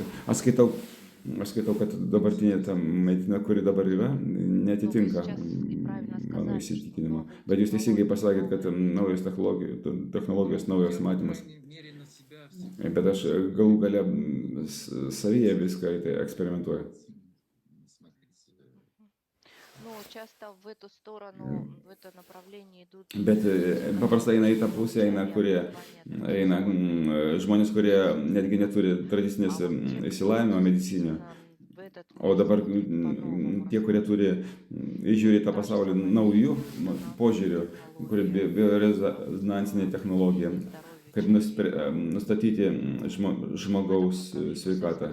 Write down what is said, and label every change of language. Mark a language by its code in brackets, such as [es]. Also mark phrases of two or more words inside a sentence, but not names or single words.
[lt] Aš skaitau, kad dabartinė ta medicina, kuri dabar yra, netitinka mano įsitikinimo. Bet jūs teisingai pasakėt, kad naujos technologijos, naujas matymas. Bet aš galų gale savyje viską tai eksperimentuoju. [ru] Часто в эту сторону, в это направление идут. [lt] Bet paprastai eina į tą pusę, eina žmonės, kurie netgi neturi tradicinės išsilavinimo medicinio. O dabar tie, kurie žiūri tą pasaulį naujų požiūrių, kurie biorezonansinė technologija, kaip nustatyti žmogaus sveikatą.